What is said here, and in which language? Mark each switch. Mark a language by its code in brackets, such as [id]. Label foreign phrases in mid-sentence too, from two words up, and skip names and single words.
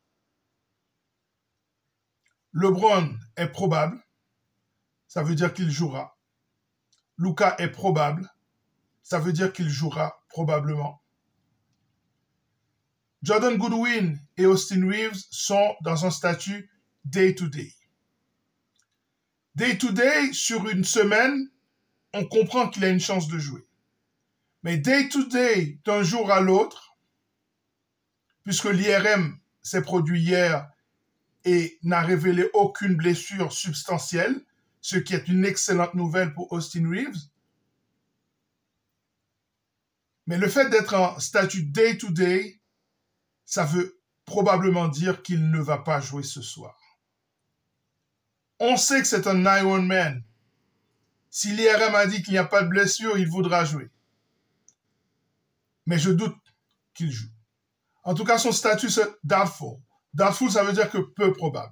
[fr] LeBron est probable, ça veut dire qu'il jouera. Luka est probable, ça veut dire qu'il jouera probablement. Jordan Goodwin et Austin Reeves sont dans un statut [en] day-to-day. Day-to-day, [fr] sur une semaine, on comprend qu'il a une chance de jouer. Mais [en] day-to-day, [fr] d'un jour à l'autre, puisque l'IRM s'est produit hier et n'a révélé aucune blessure substantielle, ce qui est une excellente nouvelle pour Austin Reeves. Mais le fait d'être en statut [en] day-to-day, [fr] ça veut probablement dire qu'il ne va pas jouer ce soir. On sait que c'est un Iron Man. Si l'IRM a dit qu'il n'y a pas de blessure, il voudra jouer. Mais je doute qu'il joue. En tout cas, son statut, c'est [en] doubtful. Doubtful, [fr] ça veut dire que peu probable.